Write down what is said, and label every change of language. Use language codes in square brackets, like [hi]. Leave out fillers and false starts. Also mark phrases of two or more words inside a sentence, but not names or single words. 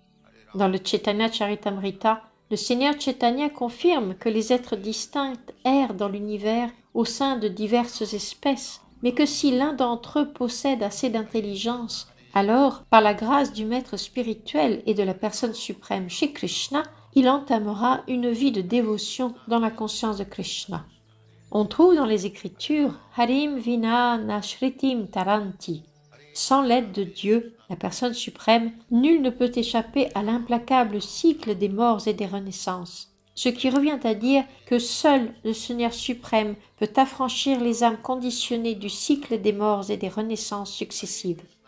[fr] Dans le Chaitanya Charitamrita, Le Seigneur Chaitanya confirme que les êtres distincts errent dans l'univers au sein de diverses espèces, mais que si l'un d'entre eux possède assez d'intelligence, alors, par la grâce du maître spirituel et de la personne suprême chez Krishna, il entamera une vie de dévotion dans la conscience de Krishna. On trouve dans les Écritures « [sa] Harim vina nashritim taranti [fr] » Sans l'aide de Dieu, la personne suprême, nul ne peut échapper à l'implacable cycle des morts et des renaissances. Ce qui revient à dire que seul le Seigneur suprême peut affranchir les âmes conditionnées du cycle des morts et des renaissances successives.